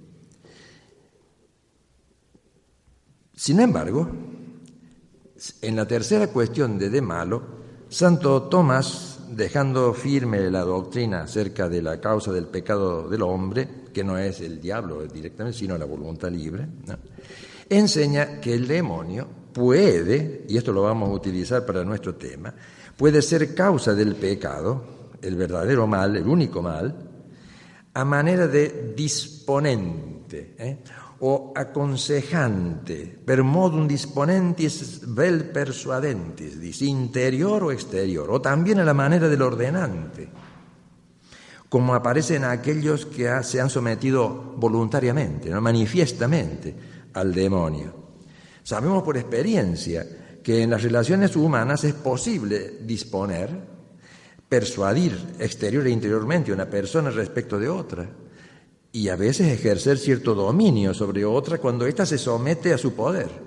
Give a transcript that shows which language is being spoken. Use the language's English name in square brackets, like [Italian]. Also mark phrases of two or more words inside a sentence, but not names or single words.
[Spanish] Sin embargo, en la tercera cuestión de malo, Santo Tomás, dejando firme la doctrina acerca de la causa del pecado del hombre, que no es el diablo directamente, sino la voluntad libre, ¿no?, enseña que el demonio puede, y esto lo vamos a utilizar para nuestro tema, puede ser causa del pecado, el verdadero mal, el único mal, a manera de disponente, o aconsejante, [Latin] per modum disponentis vel persuadentis, [Spanish] dice, interior o exterior, o también a la manera del ordenante, como aparece en aquellos que se han sometido voluntariamente, ¿no?, manifiestamente al demonio. Sabemos por experiencia que en las relaciones humanas es posible disponer, persuadir exterior e interiormente a una persona respecto de otra, y a veces ejercer cierto dominio sobre otra cuando ésta se somete a su poder.